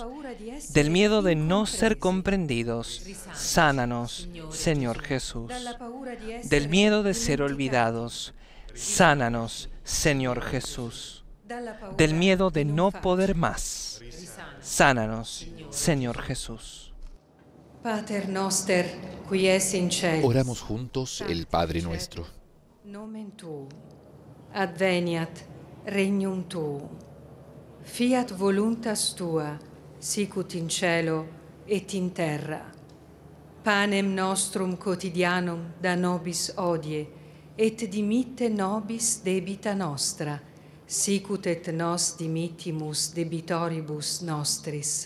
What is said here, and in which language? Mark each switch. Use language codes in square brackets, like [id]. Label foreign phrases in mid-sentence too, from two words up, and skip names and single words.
[es] Del miedo de no ser comprendidos, sánanos, Señor Jesús. Del miedo de ser olvidados, sánanos, Señor Jesús. Del miedo de no poder más, sánanos, Señor Jesús. [la] Pater noster, qui es in celis. [es] Oramos juntos el Padre Nuestro. [la] Nomen tuum, adveniat regnum tuum, fiat voluntas tua, sicut in cielo et in terra. Panem nostrum quotidianum da nobis hodie, et dimitte nobis debita nostra, sicut et nos dimittimus debitoribus nostris.